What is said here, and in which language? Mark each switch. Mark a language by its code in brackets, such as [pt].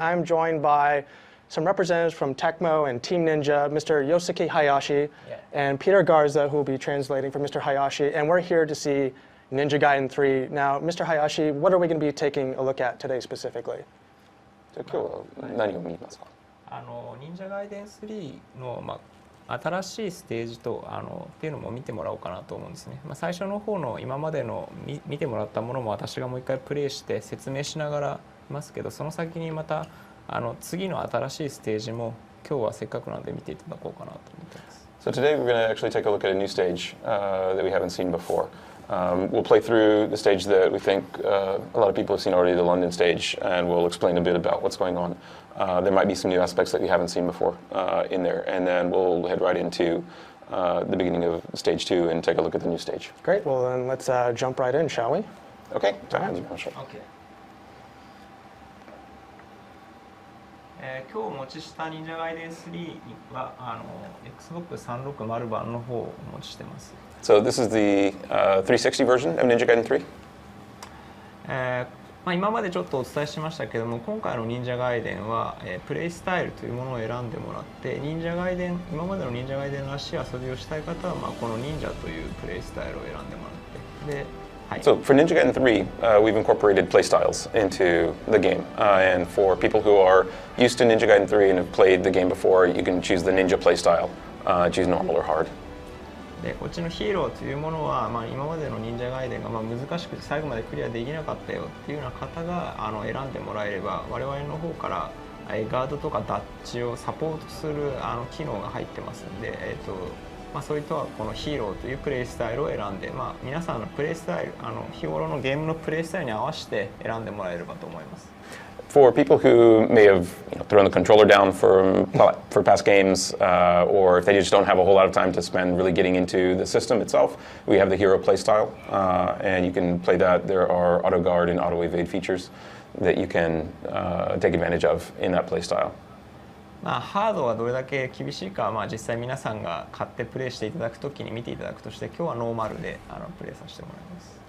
[en] I'm joined by some representatives from Tecmo and Team Ninja, Mr. Yosuke Hayashi, and Peter Garza, who will be translating for Mr. Hayashi. And we're here to see Ninja Gaiden 3. Now, Mr. Hayashi, what are we going to be taking a look at today specifically? [ja] 今日は何を見ますか？忍者ガイデン3の、新しいステージとっていうのも見てもらおうかなと思うんですね。最初の方の今までの見てもらったものも私がもう一回プレイして説明しながらいますけど、その先にまた次の新しいステージも今日はせっかくなので見ていただこうかなと思っています。 [en] So today we're going to actually take a look at a new stage that we haven't seen before. We'll play through the stage that we think a lot of people have seen already, the London stage, and we'll explain a bit about what's going on. There might be some new aspects that we haven't seen before in there, and then we'll head right into the beginning of stage 2 and take a look at the new stage. Great. Well, then let's jump right in, shall we? Okay. Okay. [ja] 今日お持ちした忍者ガイデン3はXbox 360版の方をお持ちしてます。 [en] So this is the 360 version of Ninja Gaiden 3? [ja] 今までちょっとお伝えしましたけども、今回の忍者ガイデンは、プレイスタイルというものを選んでもらって、忍者ガイデン今までの忍者ガイデンらしい遊びをしたい方は、この忍者というプレイスタイルを選んでもらって、 [en] So for Ninja Gaiden 3, we've incorporated playstyles into the game. And for people who are used to Ninja Gaiden 3 and have played the game before, you can choose the Ninja playstyle, choose normal or hard. [ja] でこっちのヒーローというものは、今までの忍者ガイデンが難しくて最後までクリアできなかったよっていうような方が選んでもらえれば、我々の方からガードとかダッチをサポートする機能が入ってますので、それとはこのヒーローというプレイスタイルを選んで、皆さんのプレイスタイル日頃のゲームのプレイスタイルに合わせて選んでもらえればと思います。 [en] For people who may have thrown the controller down for past games, or if they just don't have a whole lot of time to spend really getting into the system itself, we have the hero playstyle, and you can play that. There are auto guard and auto evade features that you can take advantage of in that playstyle. [ja] ハードはどれだけ厳しいかは、実際皆さんが買ってプレイしていただくときに見ていただくとして、今日はノーマルでプレイさせてもらいます。